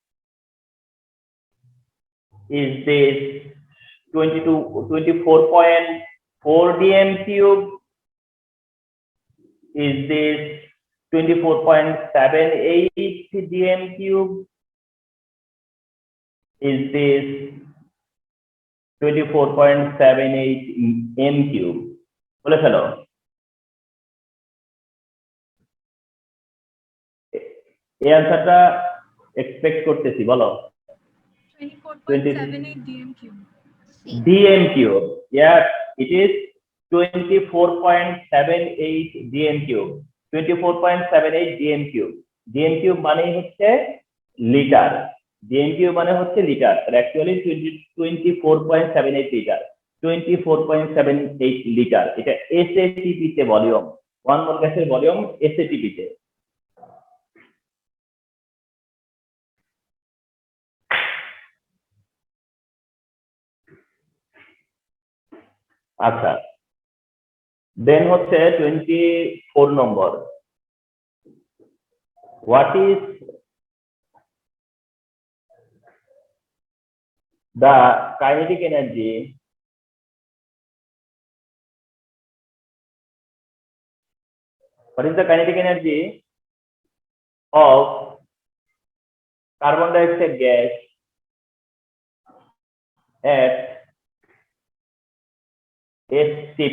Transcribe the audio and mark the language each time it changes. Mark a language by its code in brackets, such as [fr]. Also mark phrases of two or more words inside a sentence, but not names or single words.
[en] Is this 24.4 dm cube? Is this 24.78 dm cube? Is this 24.78 m cube? [bn] বলে ফেলো। এই অ্যান্সারটা এক্সপেক্ট করতেছি, বলো। [en] 24.78 dm cube. dm cube, yes, it is 24.78 dm cube, 24.78 dm cube। dm cube [bn] মানে হচ্ছে লিটার, [en] dm cube [bn] মানে হচ্ছে লিটার, আর অ্যাকচুয়ালি 24.78 লিটার, 24.78 লিটার। এটা SATP তে ভলিউম, 1 মোল গ্যাসের ভলিউম SATP তে। আচ্ছা, দেন হচ্ছে 24 নম্বর, [en] what is the kinetic energy of carbon dioxide gas at STP?